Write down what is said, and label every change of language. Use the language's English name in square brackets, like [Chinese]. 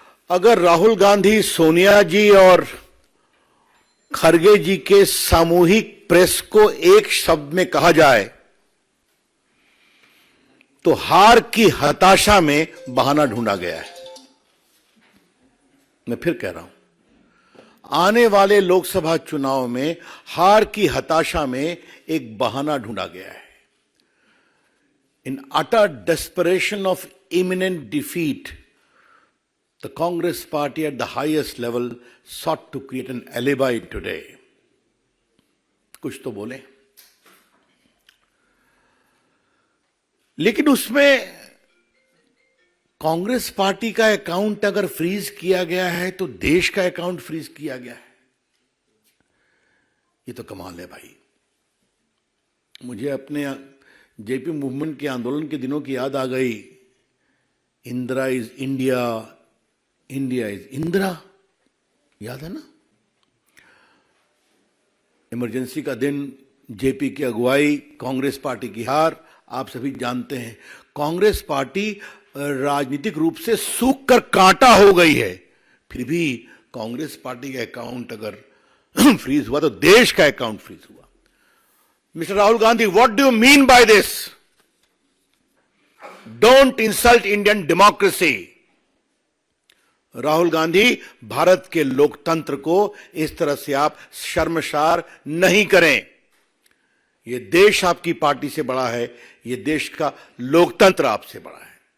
[Hindi] अगर राहुल गांधी, सोनिया जी और खड़गे जी के सामूहिक प्रेस को एक शब्द में कहा जाए तो हार की हताशा में बहाना ढूंढा गया है। मैं फिर कह रहा हूं, आने वाले लोकसभा चुनाव में हार की हताशा में एक बहाना ढूंढा गया है। [English] In utter desperation of imminent defeat, the Congress party at the highest level sought to create an alibi today. [Hindi] कुछ तो बोले, लेकिन उसमें कांग्रेस पार्टी का अकाउंट अगर फ्रीज किया गया है तो देश का अकाउंट फ्रीज किया गया है। ये तो कमाल है भाई। मुझे अपने जेपी मूवमेंट के आंदोलन के दिनों की याद आ गई। [English] Indira is India, India is Indira, [Hindi] याद है ना? इमरजेंसी का दिन, जेपी की अगुवाई, कांग्रेस पार्टी की हार, आप सभी जानते हैं। कांग्रेस पार्टी राजनीतिक रूप से सूख कर कांटा हो गई है, फिर भी कांग्रेस पार्टी का अकाउंट अगर फ्रीज हुआ तो देश का अकाउंट फ्रीज हुआ। [English] Mr. Rahul Gandhi, what do you mean by this? Don't insult Indian democracy. [Hindi] Rahul Gandhi, Bharat के लोकतंत्र को इस तरह से आप शर्मसार नहीं करें। यह देश आपकी पार्टी से बड़ा है, यह देश का लोकतंत्र आपसे बड़ा है।